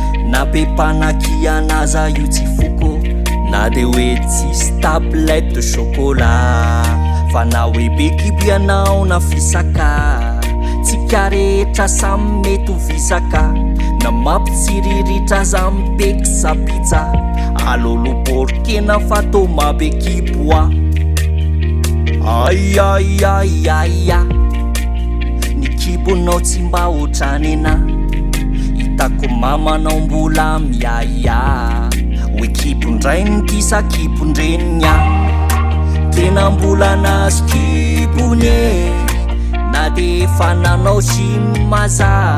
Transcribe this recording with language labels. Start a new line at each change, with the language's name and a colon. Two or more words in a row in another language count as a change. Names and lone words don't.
Malagasy: Na be mpanaky anaza io tsy foko, na de hoe tsisy
French: tablette de chocolat.
Malagasy: Fa na hoe be kibo ianao na fisaka, tsika rehetra samy mety ho visaka. Na mampitsiriritra aza mipeky sa pizza, alolo porkena fa tô mabe kibo a. Ai, ai, ai, ai, ai. Ny kibonao tsy mba ohatran'ny ena. Hitako mamanao mbola miaia. Hoe kibondray ny disa, kibondreniny a. Tena mbola nahazo kibony e. Na de efa nanao gym aza.